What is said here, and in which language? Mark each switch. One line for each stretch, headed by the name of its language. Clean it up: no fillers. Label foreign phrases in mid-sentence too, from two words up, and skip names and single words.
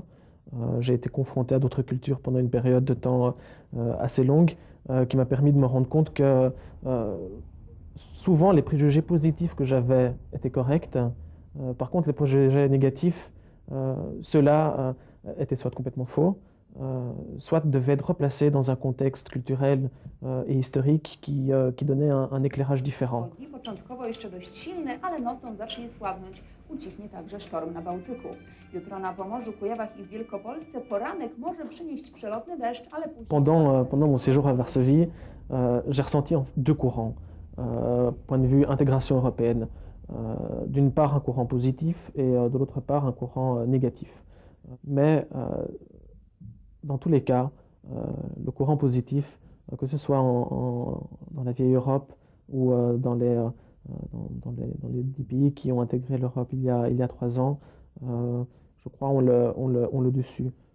French: J'ai été confronté à d'autres cultures pendant une période de temps assez longue qui m'a permis de me rendre compte que souvent les préjugés positifs que j'avais étaient corrects. Par contre, les préjugés négatifs, ceux-là étaient soit complètement faux, soit devaient être replacés dans un contexte culturel et historique qui donnait un éclairage différent.
Polish: Początkowo jeszcze dość silny, ale nocą zacznie słabnąć. Ucichnie także sztorm na Bałtyku. Jutro na Pomorzu, Kujawach i w Wielkopolsce poranek może przynieść przelotny deszcz, ale później...
French: Pendant mon séjour à Varsovie, j'ai ressenti deux courants, point de vue intégration européenne. D'une part un courant positif et de l'autre part un courant négatif. Mais dans tous les cas, le courant positif, que ce soit dans la vieille Europe ou dans les 10 pays qui ont intégré l'Europe il y a 3 ans, je crois ont le dessus.